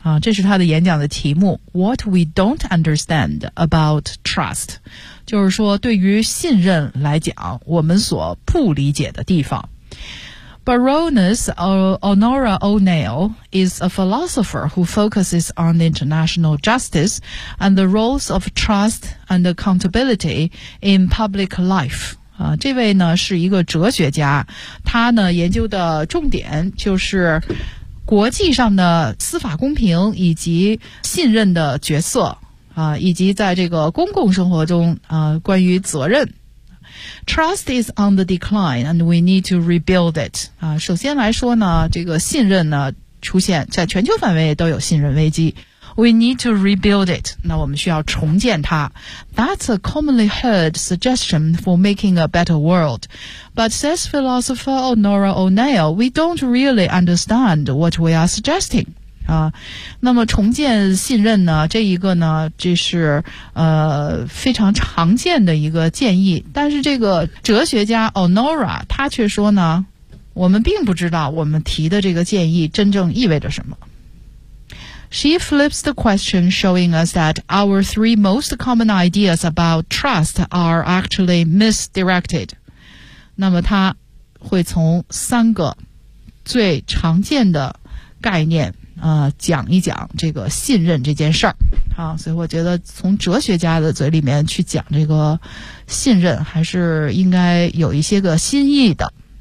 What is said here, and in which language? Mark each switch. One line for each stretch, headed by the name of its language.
Chinese: 这是他的演讲的题目
English: What we don't understand about trust，
Chinese: 就是说对于信任来讲我们所不理解的地方。
English: Baroness Honora O'Neill is a philosopher who focuses on international justice and the roles of trust and accountability in public life。
Chinese: 这位呢是一个哲学家，他呢研究的重点就是国际上的司法公平以及信任的角色以及在这个公共生活中关于责任。
English: Trust is on the decline and we need to rebuild it.
Chinese: 首先来说呢，这个信任呢出现在全球范围都有信任危机。
English: We need to rebuild it.
Chinese: 那我们需要重建它。
English: That's a commonly heard suggestion for making a better world. But says philosopher Honora O'Neill, we don't really understand what we are suggesting.
Chinese: 那么重建信任呢，这一个呢，这是非常常见的一个建议。但是这个哲学家 Honora, 他却说呢，我们并不知道我们提的这个建议真正意味着什么。
English: She flips the question, showing us that our three most common ideas about trust are actually misdirected.
Chinese: 那么他会从三个最常见的概念讲一讲这个信任这件事儿。好，所以我觉得从哲学家的嘴里面去讲这个信任还是应该有一些个新意的。